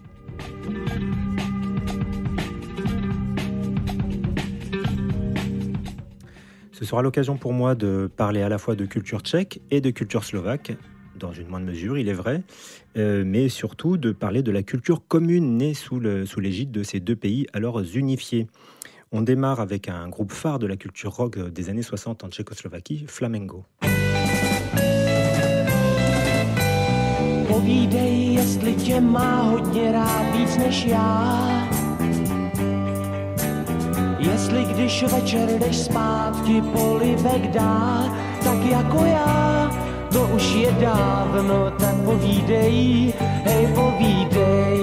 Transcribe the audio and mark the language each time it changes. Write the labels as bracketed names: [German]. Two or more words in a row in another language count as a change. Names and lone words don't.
[French] Ce sera l'occasion pour moi de parler à la fois de culture tchèque et de culture slovaque, dans une moindre mesure, il est vrai, mais surtout de parler de la culture commune née sous l'égide de ces deux pays alors unifiés. On démarre avec un groupe phare de la culture rock des années 60 en Tchécoslovaquie, Flamengo. [Czech] Povídej, jestli tě má hodně rád víc než já. Jestli když večer jdeš spát ti polibek dá, tak jako já, to už je dávno, tak povídej, hej povídej.